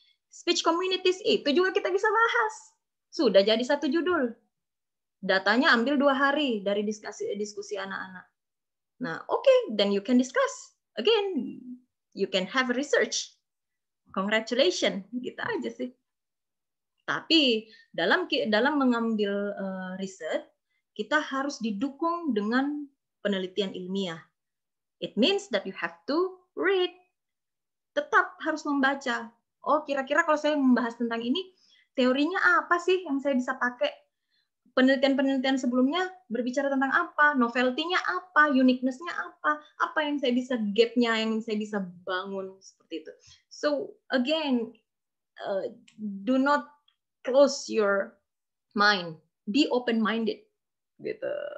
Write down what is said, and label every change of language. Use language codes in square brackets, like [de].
[id] Speech communities itu juga kita bisa bahas. Sudah jadi satu judul. Datanya ambil 2 hari dari diskusi anak-anak. [en] Nah, okay, then you can discuss. Again, you can have research. Congratulations, [id] gitu aja sih. Tapi dalam mengambil riset, kita harus didukung dengan penelitian ilmiah. [en] It means that you have to read. [id] Tetap harus membaca. Oh, kira-kira kalau saya membahas tentang ini, teorinya apa sih yang saya bisa pakai? Penelitian-penelitian sebelumnya berbicara tentang apa? Novelty-nya apa? Uniqueness-nya apa? Apa yang saya bisa gap-nya, yang saya bisa bangun seperti itu. [en] So, again, do not close your mind, be open-minded, gitu.